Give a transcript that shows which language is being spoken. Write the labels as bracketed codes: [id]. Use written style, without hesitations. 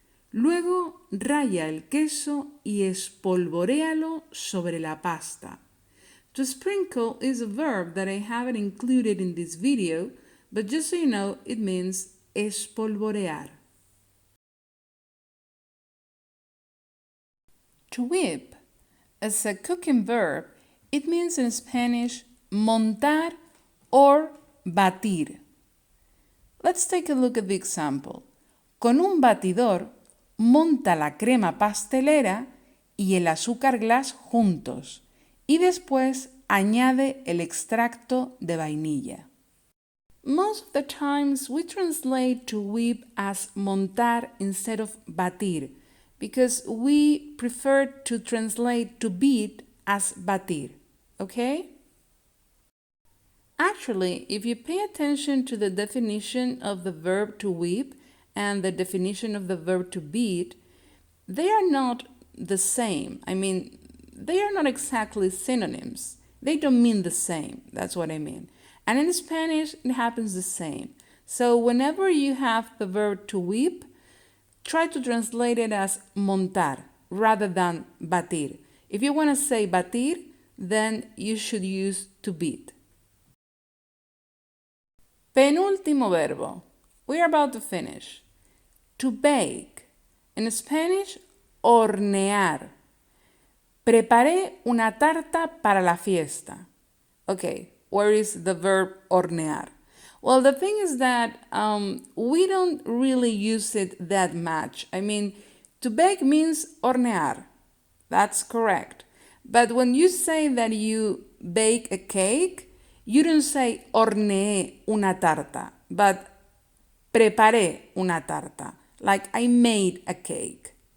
[es] Luego raya el queso y espolvoréalo sobre la pasta. [en] To sprinkle is a verb that I haven't included in this video, but just so you know, it means espolvorear. To whip. As a cooking verb, it means in Spanish montar or batir. Let's take a look at the example. [es] Con un batidor, monta la crema pastelera y el azúcar glass juntos y después añade el extracto de vainilla. [en] Most of the times we translate to whip as montar instead of batir because we prefer to translate to beat as batir, okay? Actually, if you pay attention to the definition of the verb to whip and the definition of the verb to beat, they are not the same. I mean, they are not exactly synonyms. They don't mean the same. That's what I mean. And in Spanish, it happens the same. So whenever you have the verb to whip, try to translate it as montar rather than batir. If you want to say batir, then you should use to beat. [es] Penúltimo verbo. [en] We are about to finish. To bake. In Spanish, hornear. [es] Preparé una tarta para la fiesta. [en] Okay, where is the verb hornear? Well, the thing is that we don't really use it that much. I mean, to bake means hornear. That's correct. But when you say that you bake a cake, you don't say [es] horneé una tarta, [en] but [es] preparé una tarta, [en] like I made a cake.